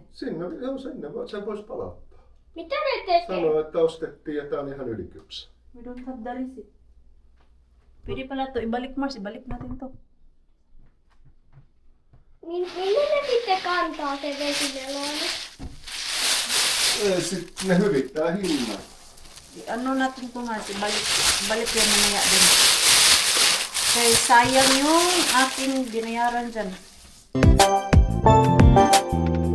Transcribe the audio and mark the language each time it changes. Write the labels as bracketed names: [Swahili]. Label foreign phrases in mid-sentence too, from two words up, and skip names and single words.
[Finnish] Sinne, joo sinne, sen vois palauttaa. Mitä ne tekee? Sanoo, että ostettiin ja tää on ihan ylikypsä. [English] We don't have the receipt. [Filipino] Pwede pala to. Ibalik, Mars. Ibalik natin to. [Finnish] Minne ne sitten kantaa se vesimelooni? Sit ne hyvittää hinnan. [Filipino] Ano natin to, Mars? Ibalik yan mamaya din. Kaya sayang yung aking binayaran dyan.